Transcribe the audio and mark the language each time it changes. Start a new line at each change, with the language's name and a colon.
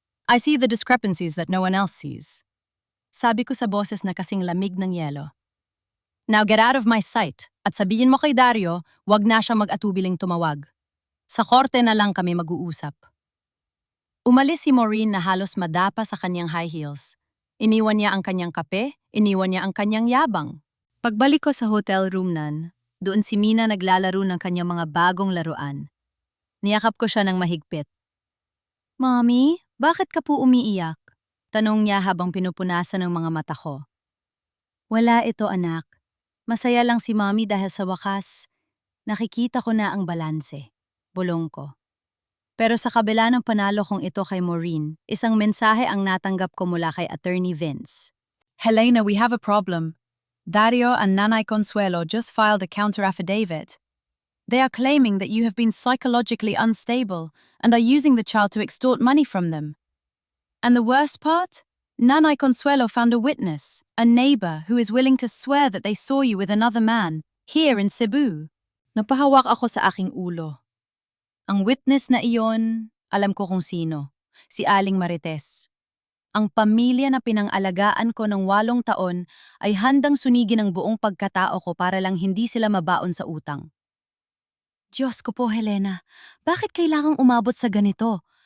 English: I see the discrepancies that no one else sees.
Filipino: Sabi ko sa boses na kasing lamig ng yelo.
English: Now get out of my sight
Filipino: at sabihin mo kay Dario, wag na siya mag-atubiling tumawag. Sa korte na lang kami mag-uusap. Umalis si Maureen na halos madapa sa kanyang high heels. Iniwan niya ang kanyang kape, iniwan niya ang kanyang yabang. Pagbalik ko sa hotel room doon si Mina naglalaro ng kanyang mga bagong laruan. Niyakap ko siya ng mahigpit. Mommy, bakit ka po umiiyak? Tanong niya habang pinupunasan ng mga mata ko. Wala ito anak. Masaya lang si Mommy dahil sa wakas, nakikita ko na ang balanse. Bulong ko. Pero sa kabila ng panalo kong ito kay Maureen, isang mensahe ang natanggap ko mula kay Attorney Vince.
English: Helena, we have a problem. Dario and Nanay Consuelo just filed a counter-affidavit. They are claiming that you have been psychologically unstable and are using the child to extort money from them. And the worst part? Nanay Consuelo found a witness, a neighbor who is willing to swear that they saw you with another man, here in Cebu.
Filipino: Napahawak ako sa aking ulo. Ang witness na iyon, alam ko kung sino. Si Aling Marites. Ang pamilya na pinangalagaan ko ng 8 taon ay handang sunigin ang buong pagkatao ko para lang hindi sila mabaon sa utang. Diyos ko po, Helena. Bakit kailangang umabot sa ganito?